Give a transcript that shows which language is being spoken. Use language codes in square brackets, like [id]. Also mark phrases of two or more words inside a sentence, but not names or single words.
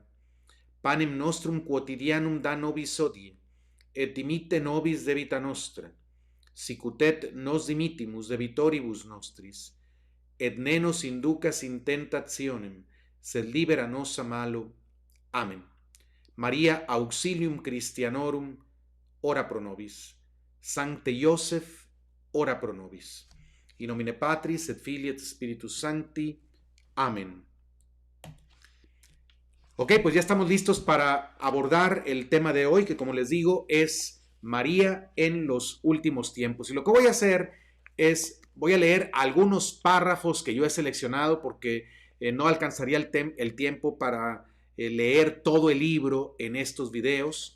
[la] Panem nostrum quotidianum da nobis hodie, et dimitte nobis debita nostra, sicut et nos dimittimus debitoribus nostris, et ne nos inducas in tentationem, sed libera nos a malo. Amén. María auxilium Christianorum, ora pro nobis. Sancte Joseph, ora pro nobis. In nomine Patris et Filii et Spiritus Sancti. Amén. [es] Ok, pues ya estamos listos para abordar el tema de hoy, que como les digo es María en los últimos tiempos. Y lo que voy a hacer es, voy a leer algunos párrafos que yo he seleccionado porque no alcanzaría el tiempo para leer todo el libro en estos videos.